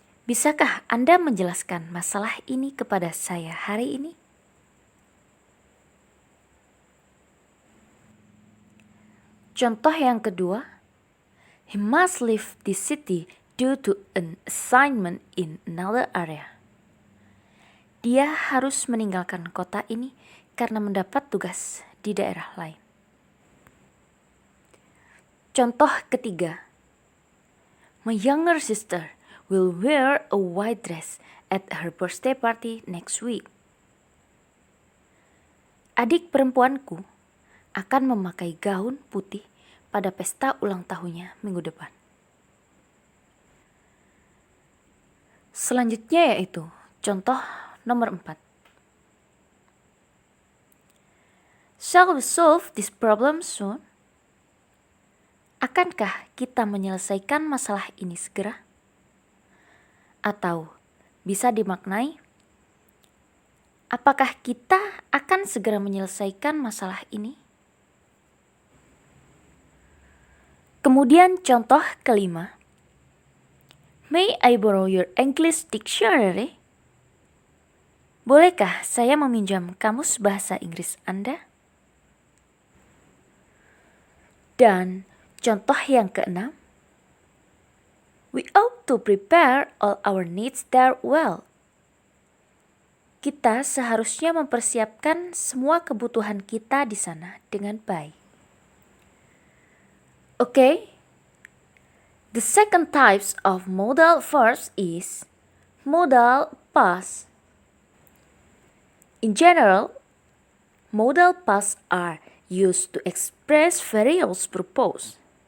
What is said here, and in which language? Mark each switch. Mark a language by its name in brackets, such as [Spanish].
[Indonesian] Bisakah Anda menjelaskan masalah ini kepada saya hari ini? Contoh yang kedua. [English] He must leave this city due to an assignment in another area. [Indonesian] Dia harus meninggalkan kota ini karena mendapat tugas di daerah lain. Contoh ketiga. [English] My younger sister will wear a white dress at her birthday party next week. [Indonesian] Adik perempuanku akan memakai gaun putih pada pesta ulang tahunnya minggu depan. Selanjutnya yaitu contoh nomor 4. [English] Shall we solve this problem soon? [Indonesian] Akankah kita menyelesaikan masalah ini segera? Atau bisa dimaknai, apakah kita akan segera menyelesaikan masalah ini? Kemudian contoh kelima. [English] May I borrow your English dictionary? [Indonesian] Bolehkah saya meminjam kamus bahasa Inggris Anda? Dan contoh yang keenam. [English] We ought to prepare all our needs there well. [Indonesian] Kita seharusnya mempersiapkan semua kebutuhan kita di sana dengan baik. [English] Okay? The second types of modal verbs is modal past. In general, modal past are used to express various purpose.